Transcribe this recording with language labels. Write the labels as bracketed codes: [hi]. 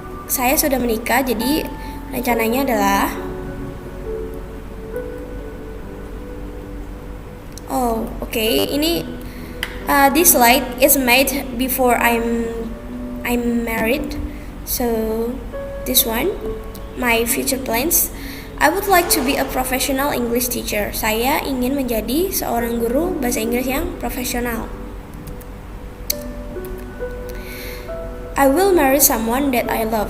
[id] Saya sudah menikah, jadi rencananya adalah ini [en] this slide is made before I'm married. So this one, my future plans. I would like to be a professional English teacher. [id] Saya ingin menjadi seorang guru bahasa Inggris yang profesional. [en] I will marry someone that I love.